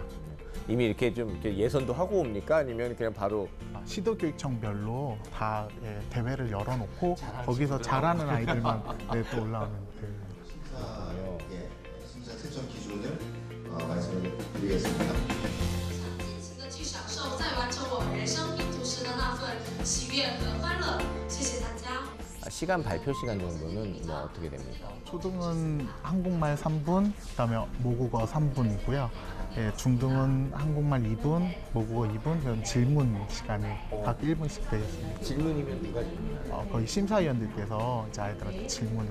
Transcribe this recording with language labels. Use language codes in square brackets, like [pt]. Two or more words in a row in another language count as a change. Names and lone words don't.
[ko] 이미 이렇게 좀 이렇게 예선도 하고 옵니까? 아니면 그냥 바로 시도교육청별로 다 예, 대회를 열어놓고 거기서 잘하는 아이들만 네, 또 올라오는 대회. 심사 채점 기준을 말씀을 드리겠습니다. [zh] 尽情的去享受，再完成我人生拼图时的那份喜悦和欢乐。谢谢大家。 [ko] 시간 발표 시간 정도는 뭐 어떻게 됩니까? 초등은 한국말 3분, 그다음에 모국어 3분이고요. 예, 중등은 한국말 2분, 모국어 2분, 그런 질문 시간이 각 1분씩 되겠습니다. 질문이면 누가 질문하나요? 거의 심사위원들께서 이제 아이들한테 질문을